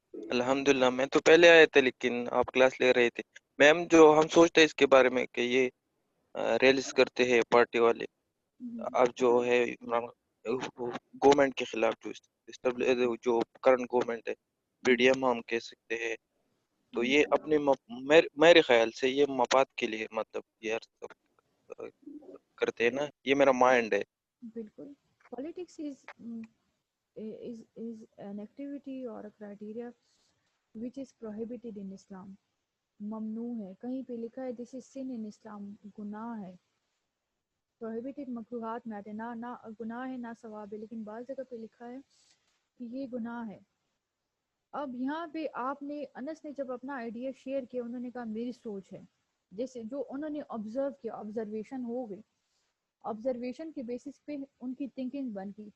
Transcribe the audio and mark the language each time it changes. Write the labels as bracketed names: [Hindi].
[Urdu] الحمدللہ, میں تو پہلے آئے تھے لیکن آپ کلاس لے رہے تھے. میم جو ہم سوچتے ہیں اس کے بارے میں کہ یہ ریلیز کرتے ہیں پارٹی والے, اب جو ہے گورنمنٹ کے خلاف جو کرنٹ گورنمنٹ ہے, پی ڈی ایم ہم کہہ سکتے ہیں, تو یہ اپنے میرے خیال سے یہ مفاد کے لیے مطلب یہ سب کرتے ہیں نا, یہ میرا مائنڈ ہے. بالکل. [English] Politics is an activity or a criteria which is prohibited in Islam. [Urdu] ممنوع ہے, کہیں پہ لکھا ہے [English] this is sin in Islam, [Urdu] گناہ ہے. prohibited مکروہات میں آتے, نہ گناہ ہے نہ ثواب ہے, لیکن بعض جگہ پہ لکھا ہے کہ یہ گناہ ہے. اب یہاں پہ آپ نے, انس نے جب اپنا آئیڈیا شیئر کیا, انہوں نے کہا میری سوچ ہے, جیسے جو انہوں نے آبزرو کیا, آبزرویشن ہو گئی, آبزرویشن کے بیسس پہ ان کی تھنکنگ بن گئی.